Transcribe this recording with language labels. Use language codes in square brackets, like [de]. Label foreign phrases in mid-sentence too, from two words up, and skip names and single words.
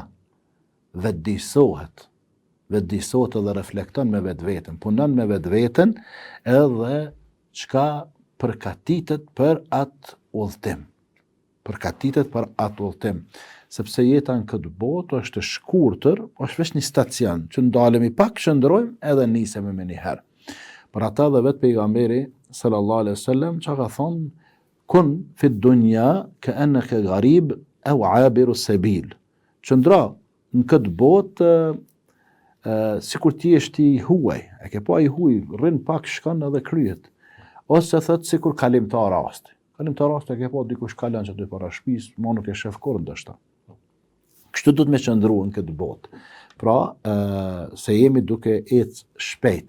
[sq] Vetëdijsohet edhe reflekton me vetveten, punon me vetveten, edhe çka përgatitet për atë udhëtim. Sepse jeta në këtë botë është e shkurtër, është veç një stacion, që ndalemi pak, shndrojmë edhe nisemi me një herë. Për ata dhe vetë pejgamberi [ar] صلى الله عليه وسلم [sq] që ka thonë [ar] كن في الدنيا كأنك غريب أو عابر سبيل. [sq] Qëndro në këtë botë sikur ti je i huaj, e ke pa i huaj, rrin pak shkon edhe kryet. Ose thot sikur kalimtar rasti. Kalimtar rasti e ke pa dikush kalon që dy para shtëpisë, mo nuk e shef kurrë ndoshta. Kështu do të me qëndruar në këtë botë. Pra, se jemi duke ecë shpejt.